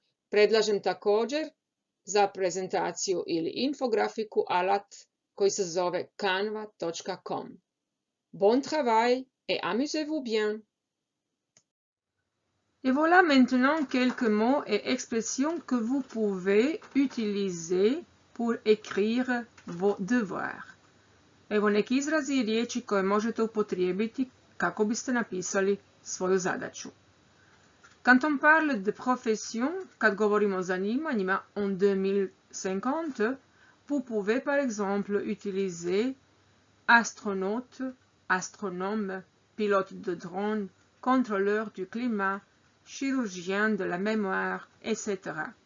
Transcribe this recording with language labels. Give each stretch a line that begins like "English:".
Croatian: Predlažem također za prezentaciju ili infografiku alat koji se zove canva.com.
French: Bon travail et amusez-vous bien! Et voilà maintenant quelques mots et expressions que vous pouvez utiliser pour écrire vos devoirs.
Croatian: Evo neki izrazi i riječi koje možete upotrijebiti kako biste napisali svoju zadaću.
French: Quand on parle de profession,
Croatian: kad govorimo o zanimanjima
French: en 2050, vous pouvez par exemple utiliser astronaute, astronome, pilote de drone, contrôleur du climat, chirurgien de la mémoire, etc.